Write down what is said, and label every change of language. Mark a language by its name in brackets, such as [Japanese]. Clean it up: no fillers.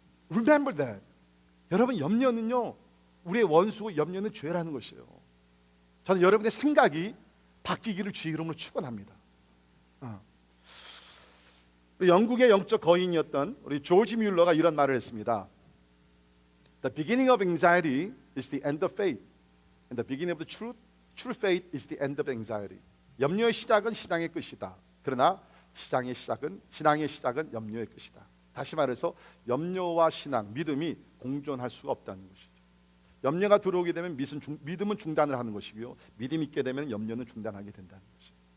[English] Remember that. [Korean] 여러분, 염려는요 우리의 원수고 염려는 죄라는 것이에요. 저는 여러분의 생각이 바뀌기를 주의 이름으로 축원합니다. 영국의 영적 거인이었던 우리 조지 뮬러가 이런 말을 했습니다. [English] The beginning of anxiety is the end of faith, and the beginning of the true faith is the end of anxiety. [Korean] 염려의 시작은 신앙의 끝이다. 그러나 신앙의 시작은 염려의 끝이다. 다시 말해서 염려와 신앙, 믿음이 공존할 수가 없다는 것이죠. 염려가 들어오게 되면 믿음은 중단을 하는 것이고요, 믿음이 있게 되면 염려는 중단하게 된다는 것이죠.